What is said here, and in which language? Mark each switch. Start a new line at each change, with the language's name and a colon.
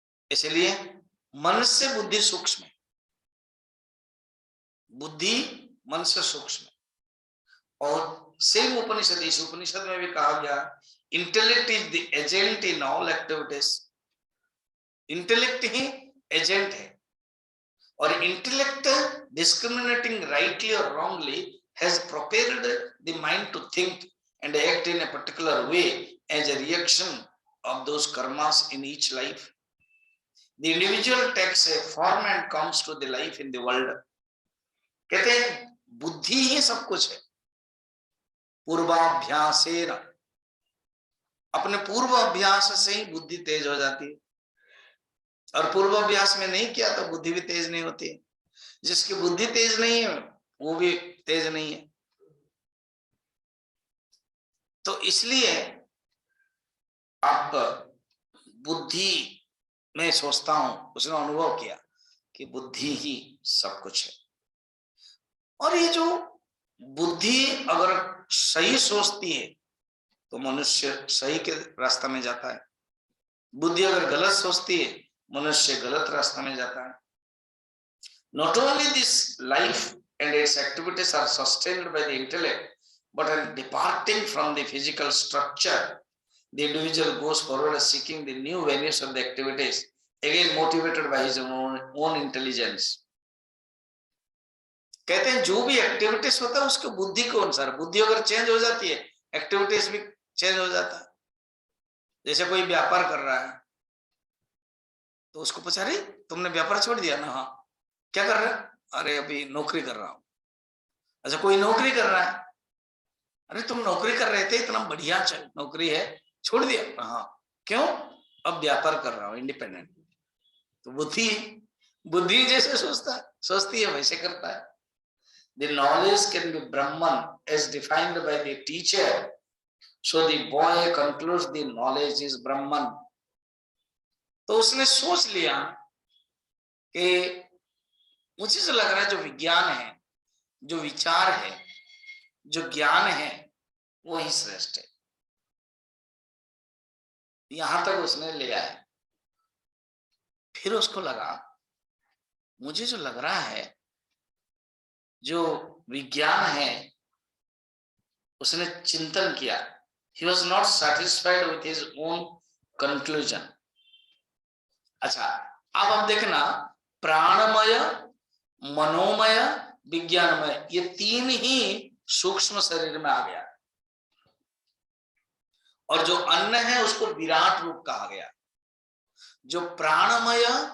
Hindi: इसलिए मन से बुद्धि सूक्ष्म है। बुद्धि मन से सूक्ष्म है। और सेम उपनिषद, इस उपनिषद में भी कहा गया,
English: Intellect is the agent in all activities.
Hindi: Intellect he agent है।
English: और intellect discriminating rightly और wrongly has prepared the mind to think and act in a particular way as a reaction of those karmas in each life. The individual takes a form and comes to the life in the world.
Hindi: कहते हैं बुद्धि ही सब कुछ है। पूर्वाभ्यासेन, अपने पूर्व अभ्यास से ही बुद्धि तेज हो जाती है। और पूर्व अभ्यास में नहीं किया तो बुद्धि भी तेज नहीं होती। जिसकी बुद्धि तेज नहीं है वो भी तेज नहीं है। तो इसलिए आप बुद्धि में सोचता हूं, उसने अनुभव किया कि बुद्धि ही सब कुछ है। और ये जो बुद्धि अगर सही सोचती है तो मनुष्य सही के रास्ता में जाता है। बुद्धि अगर गलत सोचती है मनुष्य गलत रास्ता में जाता है।
English: Not only this life and its activities are sustained by the intellect, but in departing from the physical structure, the individual goes forward seeking the new venues of the activities, again motivated by his own intelligence.
Hindi: कहते हैं जो भी activities होता है उसके बुद्धि के अनुसार, बुद्धि अगर चेंज हो जाती है एक्टिविटीज भी चेंज हो जाता है। जैसे कोई व्यापार कर रहा है तो उसको पूछा, अरे तुमने व्यापार छोड़ दिया ना? हाँ। क्या कर रहा है? अरे अभी नौकरी कर रहा हूं। अच्छा, कोई नौकरी कर रहा है, अरे तुम नौकरी कर रहे थे, इतना बढ़िया चल नौकरी है, छोड़ दिया? हाँ। क्यों? अब व्यापार कर रहा हूं, इंडिपेंडेंट। तो बुद्धि, बुद्धि जैसे सोचती है वैसे करता है।
English: The knowledge can be Brahman as defined by the teacher, so the boy concludes the knowledge is Brahman.
Hindi: तो उसने सोच लिया कि मुझे जो लग रहा है जो विज्ञान है, जो विचार है, जो ज्ञान है वो ही श्रेष्ठ है। यहां तक उसने ले आया। फिर उसको लगा, मुझे जो लग रहा है जो विज्ञान है, उसने चिंतन किया।
English: He was not satisfied with his own conclusion.
Hindi: अच्छा, अब आप देखना, प्राणमय, मनोमय, विज्ञानमय, ये तीन ही सूक्ष्म शरीर में आ गया। और जो अन्न है उसको विराट रूप कहा गया। जो प्राणमय